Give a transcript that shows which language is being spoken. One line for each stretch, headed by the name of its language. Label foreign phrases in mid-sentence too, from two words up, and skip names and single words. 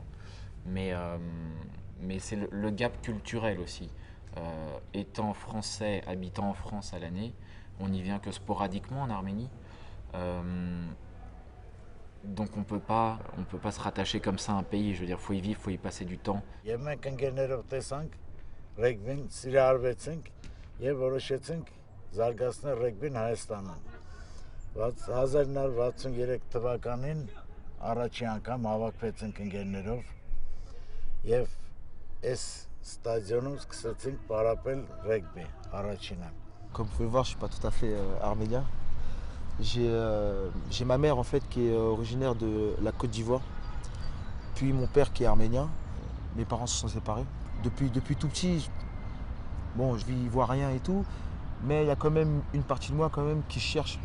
French: Mais c'est le gap culturel aussi. Étant français, habitant en France à l'année, on n'y vient que sporadiquement en Arménie. Donc on peut pas se rattacher comme ça à un pays. Je veux dire, faut y vivre, faut y passer du temps.
Armenian: Ռեգբին սիրահարվեցինք եւ որոշեցինք զարգացնել ռեգբին Հայաստանում։ 1963 թվականին առաջի անգամ հավաքվեցինք ընկերներով եւ այս ստադիոնում սկսեցինք պարապել ռեգբի առաջինը։
French: Comme vous pouvez voir, je suis pas tout à fait arménien. J'ai ma mère en fait qui est originaire de la Côte d'Ivoire, puis mon père qui est arménien. Mes parents se sont séparés. Depuis tout petit, bon, je vis ivoirien et tout, mais il y a quand même une partie de moi quand même qui cherche.